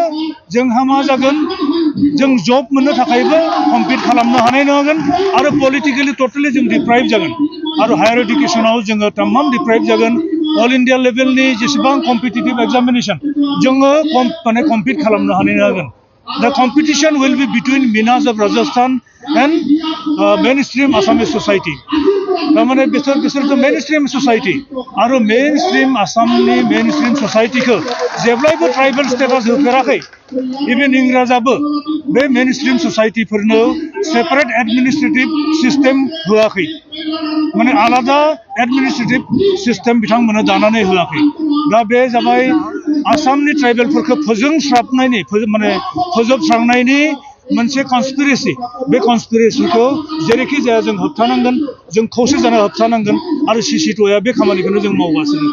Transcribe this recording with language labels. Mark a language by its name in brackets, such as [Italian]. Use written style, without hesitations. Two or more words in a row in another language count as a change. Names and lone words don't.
[Bodo] जोंहा मा जागोन जों जब मोननो थाखायबो कम्पिट खालामनो हानाय नङागोन आरो [English] politically totally [Bodo] जों डिप्राइभ जागोन आरो [English] higher education [Bodo] जोङो तमाम डिप्राइभ जागोन [English] All India level [Bodo] जेसेबां [English] competitive examination [Bodo] जोङो माने कम्पिट खालामनो हानाय नङागोन [English] The competition will be between Minas of Rajasthan and mainstream Assamese society. [Bodo] तारमाने बिसोर तो [English] mainstream society [Bodo] आरो mainstream आसामनि [English] mainstream society [Bodo] को जेब्लायबो [English] tribal status [Bodo] होफेराखै इभेन इंराजाबो बे [English] mainstream society [Bodo] फोरनो [English] separate administrative system [Bodo] होआखै माने आलादा [English] administrative system [Bodo] बिथांमोना दानानै होआखै दा बे जाबाय आसामनि ट्राइबेलफोरखौ फोजोबस्रांनायनि मोनसे कन्सपिरेसि बे कन्सपिरेसिखौ जेरैखि जाया जों होबथानांगोन जों खौसे जाना होबथानांगोन आरो सिसिट'या बे खामानिखौनो जों मावगासिनो